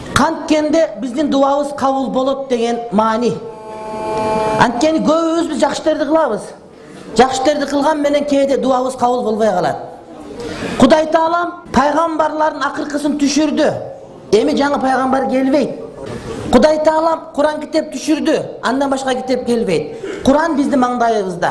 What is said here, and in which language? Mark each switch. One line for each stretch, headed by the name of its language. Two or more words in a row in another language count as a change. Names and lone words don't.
Kyrgyz: Канткенде биздин дуабыз кабыл болот деген маани. Antkeni көбүбүз biz жакшы иштерди кылабыз. Жакшы иштерди кылган менен кээде дуабыз kabul болбой калат. Кудай Таалам пайгамбарлардын акыркысын түшүрдү. Эми жаңы пайгамбар келбейт. Кудай Таалам Куран китеп түшүрдү. Андан башка китеп келбейт. Куран биздин маңдайыбызда.